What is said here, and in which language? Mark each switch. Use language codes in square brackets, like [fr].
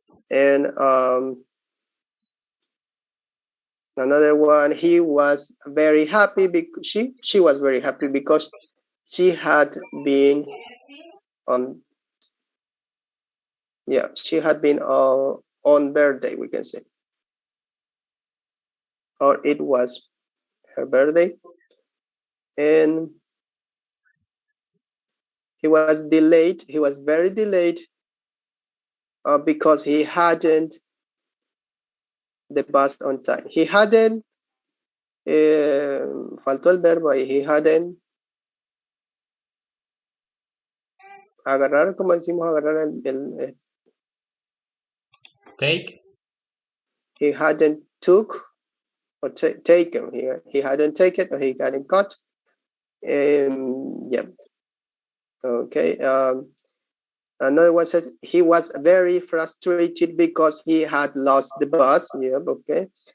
[en] And another one, he was very happy because she was very happy because she had been on, yeah, she had been on birthday, we can say, or it was her birthday. And he was delayed, he was very delayed because he hadn't the bus on time. He hadn't, [es] faltó el verbo ahí, [en] he hadn't [es] agarrar, como decimos agarrar el [en] Take. he hadn't took or taken here. He hadn't taken or he hadn't got. Yeah. Okay. Another one says he was very frustrated because he had lost the bus. Yeah. Okay.